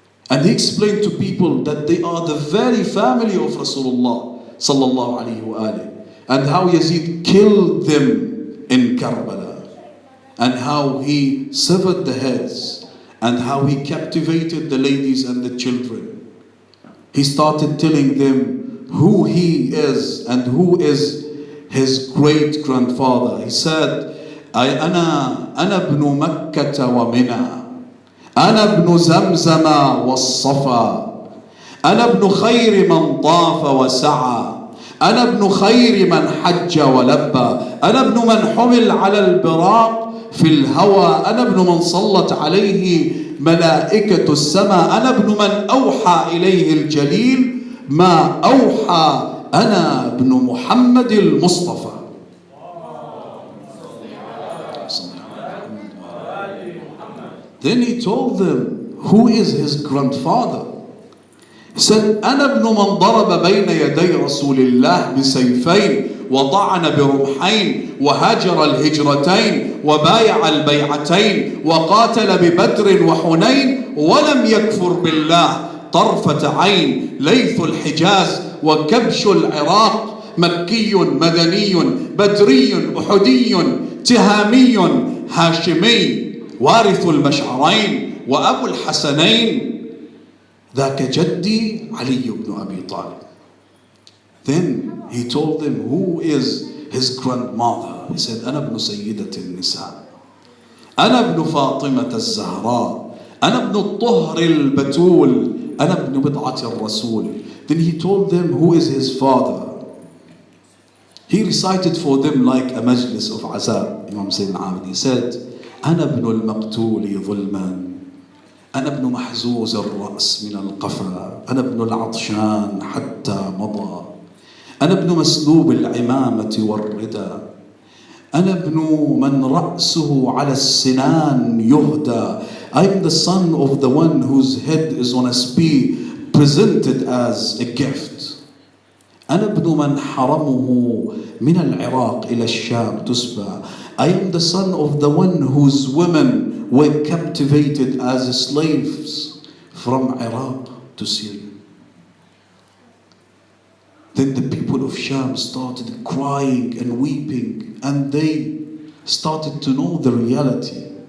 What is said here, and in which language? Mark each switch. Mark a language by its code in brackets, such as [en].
[en] And he explained to people that they are the very family of Rasulullah sallallahu alayhi wa alayhi, and how Yazid killed them in Karbala, and how he severed the heads, and how he captivated the ladies and the children. He started telling them who he is and who is his great grandfather. He said, [ar] أنا ابن مكة ومنى أنا ابن زمزم والصفا أنا ابن خير من طاف وسعى أنا ابن خير من حج ولبى أنا ابن من حمل على البراق في الهوى أنا ابن من صلت عليه ملائكة السماء أنا ابن من أوحى إليه الجليل ما أوحى أنا ابن محمد المصطفى. [en] Then he told them who is his grandfather. He said, [ar] أنا ابن من ضرب بين يدي رسول الله بسيفين وطعن برمحين وهاجر الهجرتين وبايع البيعتين وقاتل ببدر وحنين ولم يكفر بالله طرفة عين ليث الحجاز وكبش العراق مكي مدني بدري أحدي تهامي هاشمي وارث المشعرين وأبو الحسنين ذاك جدي علي بن أبي طالب. [en] Then he told them who is his grandmother. He said, [ar] أنا ابن سيدة النساء, أنا ابن فاطمة الزهراء, أنا ابن الطهر البتول, أنا ابن بضعة الرسول. [en] Then he told them who is his father. He recited for them like a majlis of azab. Imam Sayyidina Abdi said, [ar] أنا ابن المقتول ظلما, أنا ابن محزوز الرأس من القفا, أنا ابن العطشان حتى مضى, أنا ابن مسلوب العمامة والردى, أنا ابن من رأسه على السنان يهدى. [en] I am the son of the one whose head is on a spear presented as a gift. [ar] أنا ابن من حرمه من العراق إلى الشام تسبى. [en] I am the son of the one whose women were captivated as slaves from Iraq to Syria. Then the people of Sham started crying and weeping, and they started to know the reality.